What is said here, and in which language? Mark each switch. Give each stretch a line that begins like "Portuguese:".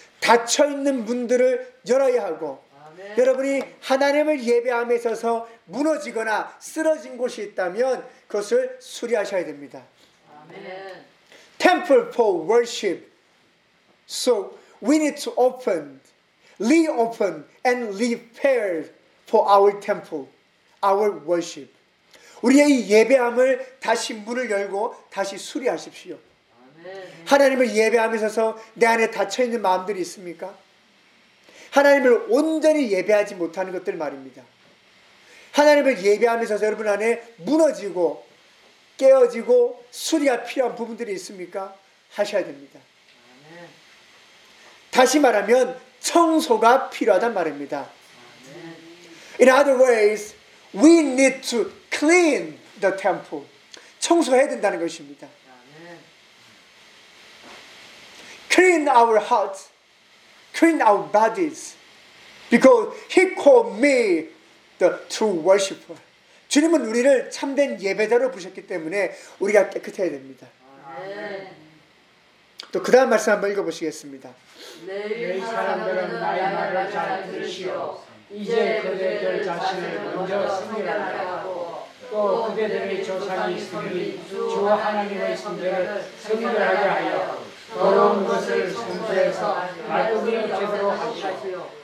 Korean: 닫혀 있는 문들을 열어야 하고 아멘. 여러분이 하나님을 예배함에 있어서 무너지거나 쓰러진 곳이 있다면 그것을 수리하셔야 됩니다. 아멘.
English: Temple for worship. So we need to open, reopen and repair for our temple, our worship.
Korean: 우리의 이 예배함을 다시 문을 열고 다시 수리하십시오. 하나님을 예배하면서 내 안에 닫혀있는 마음들이 있습니까? 하나님을 온전히 예배하지 못하는 것들 말입니다. 하나님을 예배하면서 여러분 안에 무너지고 깨어지고 수리가 필요한 부분들이 있습니까? 하셔야 됩니다. 다시 말하면 청소가 필요하단 말입니다.
English: In other words, we need to clean the temple.
Korean: 청소해야 된다는 것입니다.
English: Clean our hearts, clean our bodies, because He called me the true worshiper.
Korean: 주님은 우리를 참된 예배자로 부르셨기 때문에 우리가 깨끗해야 됩니다. 아멘. 또 그 다음 말씀 한번 읽어보시겠습니다. 내일 사람들은 나의 말을 잘 들으시오. 이제 그대들 자신을 먼저 섬기라 하고 또 그대들의 조상이 있으니 주 하나님의 성전을 섬기라 하여 더러운 것을 성소에서 말끔히 제대로 하시오.